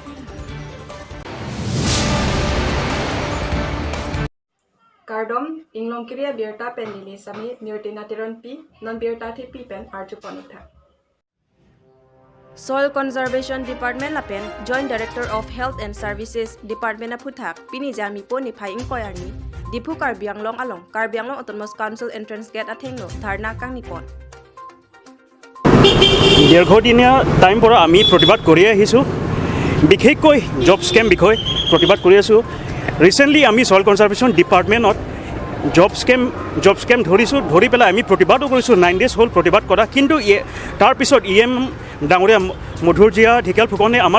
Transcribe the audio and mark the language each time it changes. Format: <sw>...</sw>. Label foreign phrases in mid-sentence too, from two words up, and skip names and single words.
<mjw>Kardom inglong kriya birta pen dili sami mirtina tiron pi non birta thi pi pen arju ponitha. Soil Conservation Department lapen Joint Director of Health and Services Department aphuthak pini jangmi po niphai arni Diphu Karbi Anglong along Karbi Anglong Autonomous Council Entrance Gate athengno dharna kangnipon.</mjw> <as>দীৰ্ঘদিনীয়া টাইম পৰা আমি প্ৰতিবাদ কৰি আহিছোঁ বিশেষকৈ</as> <en>job scheme</en> <as>বিষয় প্ৰতিবাদ কৰি আছোঁ ৰিসেন্টলি আমি সয়েল কনজাৰভেশ্যন ডিপাৰ্টমেণ্টত</as> <en>job scheme</en> <as>ধৰি পেলাই আমি প্ৰতিবাদো কৰিছোঁ 9 days হ'ল প্ৰতিবাদ কৰা কিন্তু তাৰ পিছত ইএম ডাঙৰীয়া মধুৰজিয়া ঢেকিয়াল ফুকনে আমাৰ</as>